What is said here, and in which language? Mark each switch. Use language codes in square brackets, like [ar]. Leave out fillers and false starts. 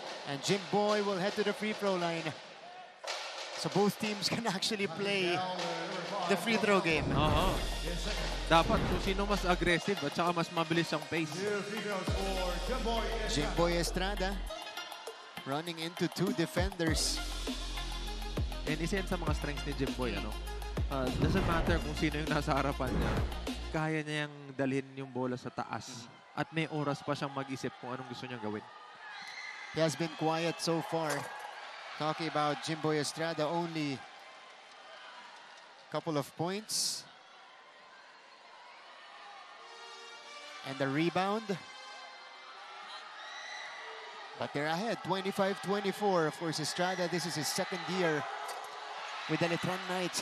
[en] And Jim Boy will head to the free throw line. So both teams can actually play the free throw game. [tl] Oo. Dapat kung sino mas aggressive at saka mas mabilis ang pace. [en] Jim Boy Estrada running into two defenders. [tl] And isa yan sa mga strengths ni Jimboy, ano? [en] Doesn't matter [tl] kung sino yung nasa harapan niya. Kaya niyang dalhin yung bola sa taas. At may oras pa siyang mag-isip kung anong gusto niyang gawin. [en] He has been quiet so far. Talking about Jimboy Estrada, only couple of points. And the rebound. But they're ahead, 25-24. Of course, Estrada, this is his second year with the Letran Knights.